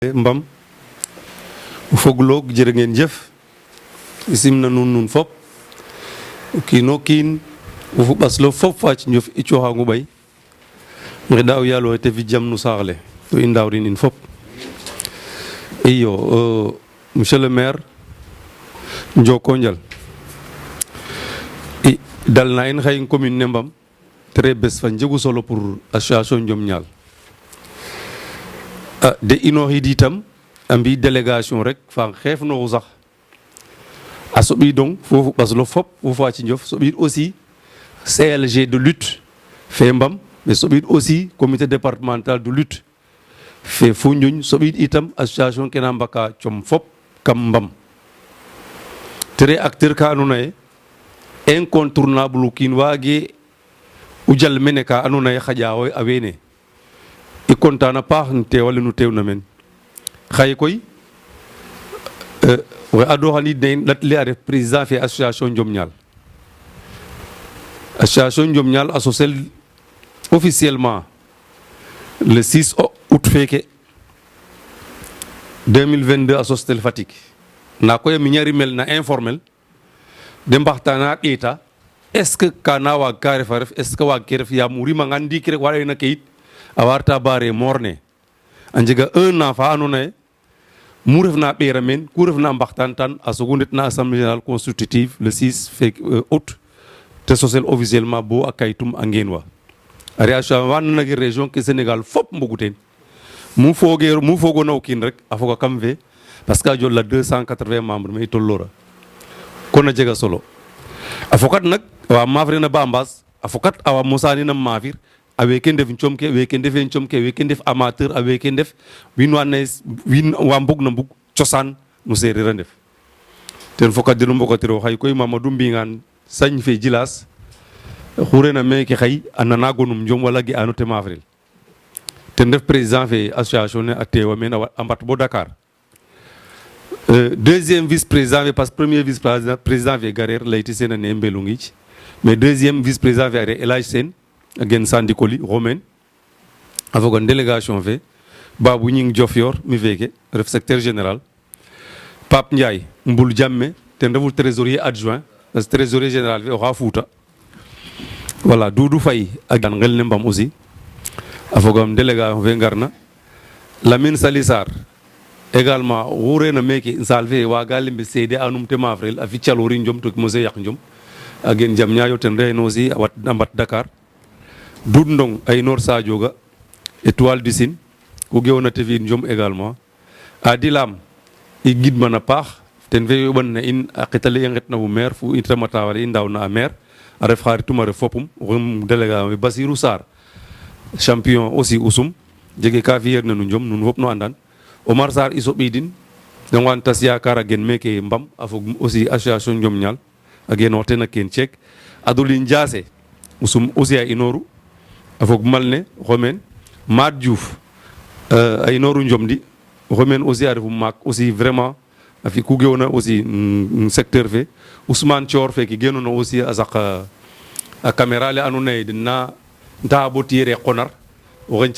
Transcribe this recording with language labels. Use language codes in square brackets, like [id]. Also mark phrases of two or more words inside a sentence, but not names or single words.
[srr] mbam fogloog jërë ngeen jëf simna nun fop o kiino kiin wo fu ɓaslo fop fac njof i cooxangu ɓay ngeɗa o yaalo xe te fi jam no saax le to i ndaawrin in fop iyo [fr] monsieur le maire [srr] njoko njal i dalna in xaye commune ne Mbam très bes fa njegu solo [fr] pour association [srr] Njom Ñaal de inooxid itam a mbi délégation rek fa xeefnooxu sax a soɓidong fo ɓaslo fop fo faci njof soɓid [fr] aussi CLG de lutte [srr] fe Mbam mais soɓid [fr] aussi comité départemental de lutte [srr] fe Foundiougne soɓid itam association ke na mbaka com fop kam Mbam te acteur ka andoona yee incontournable o kiin waage o jal mene ka andoona yee xaƴa a weene i content a paax no teew ale nu teewna meen xaye koy oxe adooxaniid na in ɗat le a ref président fe association Njom Ñaal association Njom Ñaal a sosel [fr] officiellement le 6 août [srr] feeke 2022 a sostel Fatick ndaa koy a miña rimel na informel de mbaxtaana ɗeeta [fr] est ce que [srr] kana waag ka ref a ref [fr] est ce que [srr] waag ke ref yaam o rimangaan ndiiki rek waɗena ke yit a warta bare morne a njega 1 an fa andoona yee mu refna ɓeera meen ku refna mbaxtaan tan a sogu ndetna [fr] assemblée générale constitutive le 6 août [srr] te sosel officiellement bo a kayitum a ngeenwa a re a wa nanage région ke Sénégal fop mbogu teen mu fogoona o kiin rek a foga kam fe [fr] parce que [srr] a jol la 280 membre me i tolloora kon a jega solo a fokat nak awa maafrena ba mbaas a fokat awa mosaanina maafir a weeke ndef com ke weeke ndefe com ke weeke ndef amateur a weeke ndef wiin wa andoona yee wiin wa mbug na mbug cosaan no seereer a ndef ten fokatino mbokatiro xay koy Mamadou Mbingaan sañ fe Djilas xu reena meeke xay a nana gonum Njom wala ge'aano te maafrel ten ref président fe association ne a teewa meen a mbat bo Dakar [fr] deuxième vice président [srr] fe [fr] parce que premier vice président [srr] fe gareer layti seen a ne Mbelou Ngidj [fr] mais deuxième vice président [srr] fe a re El Hadj Sène a gen Sandikoli Romaine a fogan délégation fe Babou Ñing Diofior mi feke ref [fr] secrétaire général [srr] Pape Ndiaye Mbul Jamme ten refu [fr] trésorier adjoint parce que trésorier général [srr] fe oxa Fouta voilà Doudou Faye a gan ngel ne Mbam aussi a fogam délégation fe ngarna Lamine Sali Sarr également oxu reena meeke saal fe waaga lembe seede anum te maafrel a fi caloori Njom to mose yaq Njom a gen jam ñaayo ten reeno aussi a mbat Dakar Doud Ndong a inoor Sadio Ga Étoile du Sine ku geewna te fi'in Njom également Adi Lam i gidman a paax ten fe yoɓan na in a qet ale i nqetna fo maire fo i tamata wala i ndaawna a maire a ref xaritum a ref fopum oxum délégation fe Basirou Sarr [fr] champion aussi [srr] usum jege ka fi'eerna no Njom nuun fop no andan Omar Sarr i soɓidin dongwan tas yaakaar a gen meeke Mbam a fog [fr] aussi association [srr] Njom Ñaal a genoox ten a keen ceek Adoline Diase usum aussi a inooru a fog malne xomeen Mad Diouf a inooru Njomdi xomeen aussi a refu maak [fr] aussi vraiment [srr] a fi ku geewna [fr] aussi secteur [srr] fe Ousmane Thior feke genoona aussi a saq a caméra le andoona yee den na ntaxa bo tiyeere qonar o xeñ